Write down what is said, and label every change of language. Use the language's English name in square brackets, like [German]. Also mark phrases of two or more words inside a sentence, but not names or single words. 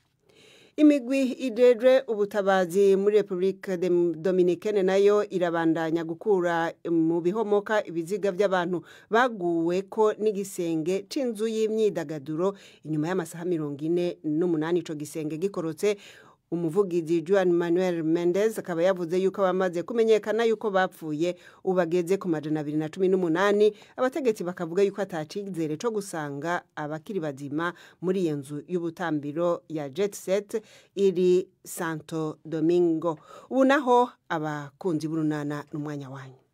[Rundi] Imigwi idedwe ubutabazi muri Republika Dominicane nayo irabandanya gukura mu bihomoka ibiziga by'abantu baguwe ko n'igisenge c'inzu y'imyidagaduro inyuma y'amasaha 48 ico gisenge gikorotse. Umuvugizi Juan Manuel Mendez akaba yavuze yuko abamaze kumenyekana yuko bapfuye ubageze ku 218. Abategetsi bakavuga yuko atacizere co gusanga abakiri bazima muri iyo nzu y'ubutambiro ya Jet Set iri Santo Domingo. [Kinyarwanda] Ubu naho abakunzi b'urunana n'umwanya wanyu.